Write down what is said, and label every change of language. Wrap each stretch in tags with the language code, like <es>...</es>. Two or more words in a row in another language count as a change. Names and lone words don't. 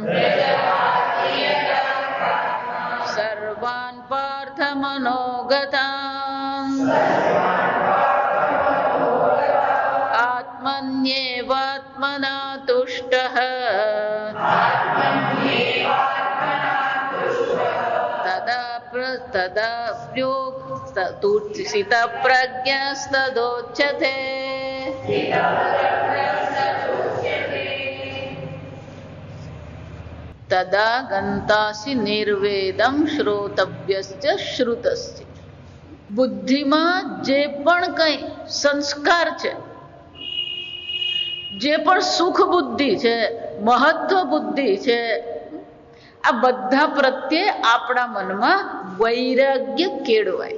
<sa>सर्वान् पार्थमनोगतान् आत्मन्येवात्मना तुष्टः तदप्युत्सितप्रज्ञस्तदोच्यते। तदा गंतासि निर्वेदम श्रोतव्यश्च श्रुतश्च।</sa> <gu>બુદ્ધિમાં જે પણ કંઈ સંસ્કાર છે, જે પણ સુખ બુદ્ધિ છે, મહત્વ બુદ્ધિ છે, આ બધા પ્રત્યે આપણા મનમાં વૈરાગ્ય કેળવાય.</gu>